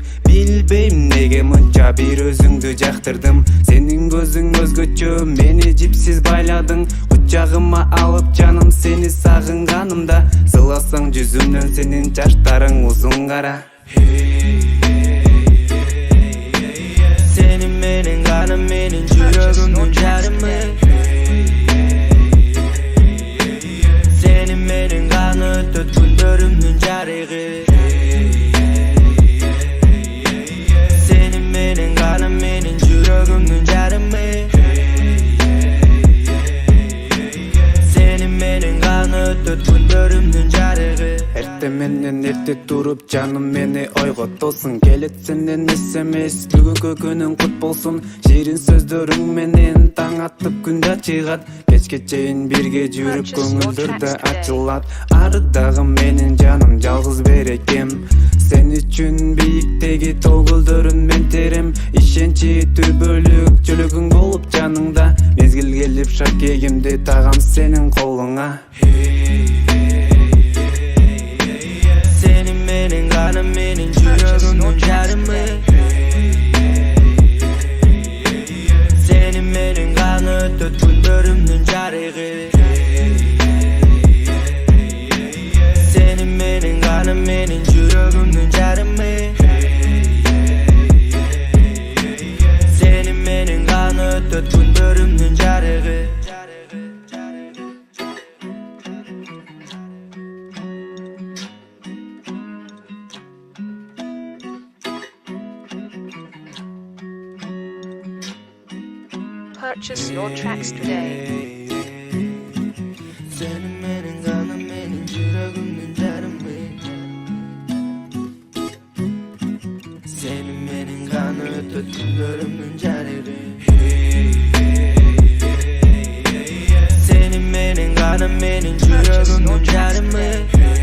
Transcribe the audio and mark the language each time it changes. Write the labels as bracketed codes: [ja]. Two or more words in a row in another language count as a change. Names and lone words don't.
[ky] Билбейм неге мынча бир өзүңдү жактырдым. Сенин көзүң өзгөчө, мени жипсиз байладың. Кучагыма алып жаным сени сагынганымда, сыласаң жүзүмдөн сенин чачтарың узун кара. Сенин менин каным менин жүрөгүмдүн жарымы. Сенин менин каны өтөт күндөрүмдүн жарыгы. Сенин менин каным менин жүрөгүмдүн жарымы. Сенин менин каны өтөт күндөрүмдүн жарыгы. Эрте менен эрте туруп жаным мени ойготосуң. Келет сенден SMS, бүгүнкү күнүң кут болсун. Ширин сөздөрүң менен таң атып күндө чыгат. Кечке чейин бирге жүрүп көңүлдөр да ачылат. Арыдагы менин жаным жалгыз берекем. Сен үчүн бийиктеги тоо көлдөрүн мен терем. Ишенчи түбөлүк чөлөгүң болуп жаныңда. Мезгил келип шакегимди тагам сенин колуңа. Сенин менин каным менин жүрөгүмдүn жарымы. Сенин менин каны өтөт күндөрүмдүн жарыгы. Сенин менин каным менин жүрөгүмдүн жарымы. Сенин менин каны өтөт күндөрүмдүн жарыгы. [en] Purchase your tracks today. [ky] Сенин менин каным менин жүрөгүмдүн жарымы. Сенин менин каны өтөт күндөрүмдүн жарыгы. Сенин менин каным менин жүрөгүмдүн жарымы.